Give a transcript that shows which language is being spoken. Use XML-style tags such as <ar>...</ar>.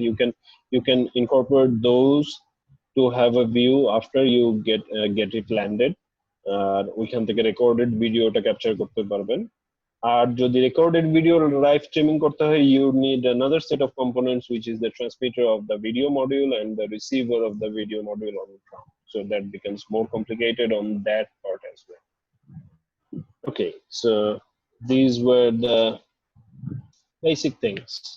<en>You can incorporate those to have a view after you get it landed.</en> <bn>ওইখান থেকে recorded ভিডিওটা capture করতে পারবেন। আর যদি রেকর্ডেড ভিডিও লাইভ স্ট্রিমিং করতে হয়,</bn> <en>you need another set of components which is the transmitter of the video module and the receiver of the video module on the ground. So that becomes more complicated on that part as well. Okay, so these were the basic things.</en>